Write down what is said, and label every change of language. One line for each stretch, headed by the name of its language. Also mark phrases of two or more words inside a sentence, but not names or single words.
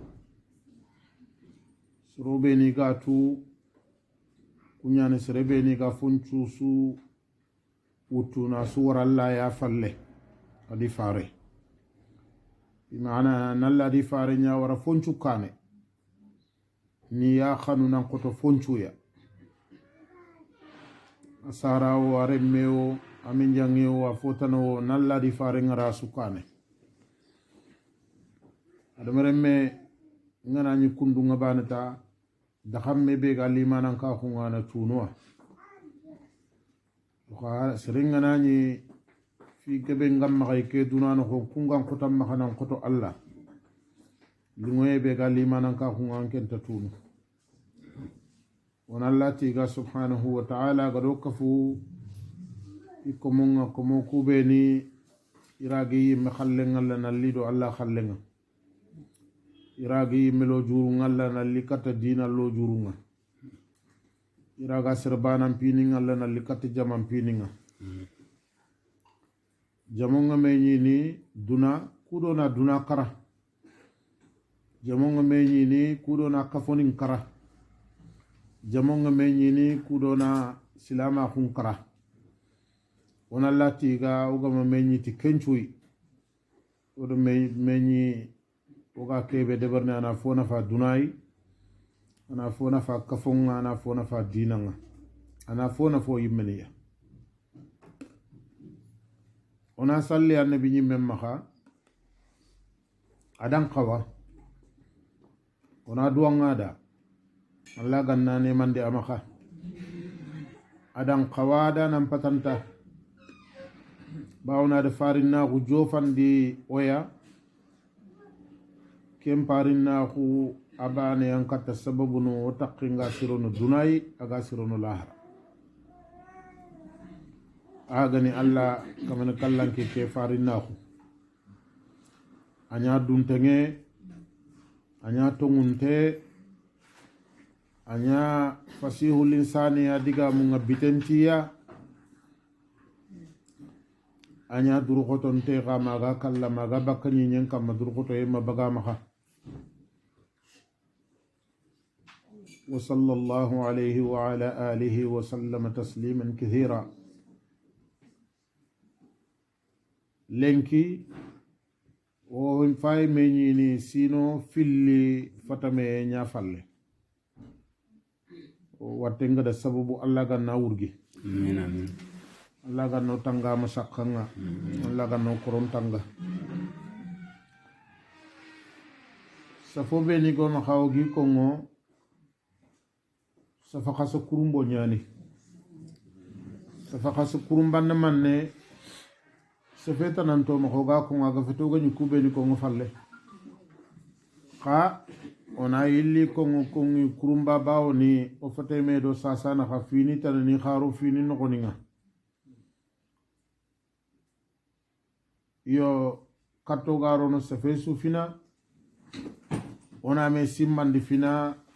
Soninke: soro beni ga tu kuñane sere beni ga foncusu wutuna su waralla ya falle adi fare bimana nalla di fare nya wara foncu kane ni ya khanu nan koto foncu ya asara o are meo amin jangi o afotano nalla di fare ngara su kane adamere me ngana ni kundu ngabanata da xamme be ga limanan ka khungana tunwa wa seringana ni fi kebe ngam ma ke dunano ko kungan ko tam ma xanan ko to Allah lingoye be ga limanan ka hungan kenta tunu won Allah tiga
Arabic: سبحانه وتعالى
Soninke: gado kafu ikomonga komo kubeni iragi me khallenga lana lido Allah khallenga iragi melo jurunga lana likata dina lo jurunga iraga serbanan pininga lana likata jaman pininga jamonga menyini duna kudona duna kara jamonga menyini kudona kafonin kara jamonga menyini kudona silama khun kara wona latiga ugama menyiti kencui odo menyi oga kebe debarne ana fona fa dunai ana fona fa kafonga ana fona fa dinanga ana fona fo yimmeniya ona salli annabi nyimme maha adan qawa ona duwanga da Allah ganna ne mande amaka adan qawa da nan patanta bawna da farinna ku jofandi oya kem parinna ku abane yang kata sababu no taqinga sirono dunai aga sirono lahara agani Allah kamana kallanke ke farinna ku anya duntenge anya tongunte anya
Arabic: فصيح الإنسان
Soninke: adiga munga bitentiya anya durukotonte ga maga kalla maga bakani nyen kam durukoto yema baga maka
Arabic: وصلى الله عليه وعلى آله وسلم تسليما كثيرا
Soninke: lenki o fay meñini sino filli fatame nya falle watte ngada sababu Allah ganna wurgi amin amin Allah ganno tanga masakanga Allah ganno koron tanga safo be ni go ma xawgi kongo safa xaso kurumbo ñani safa xaso kurumban manne safeta nanto ma xoga ko ga feto ga ni kube ni kongo falle xa ona yilli kongo kongi kurumba bawo ni o fate me do sasana xa fini tan ni xaru fini no koninga yo katto garo no safe su fina ona me simmandi fina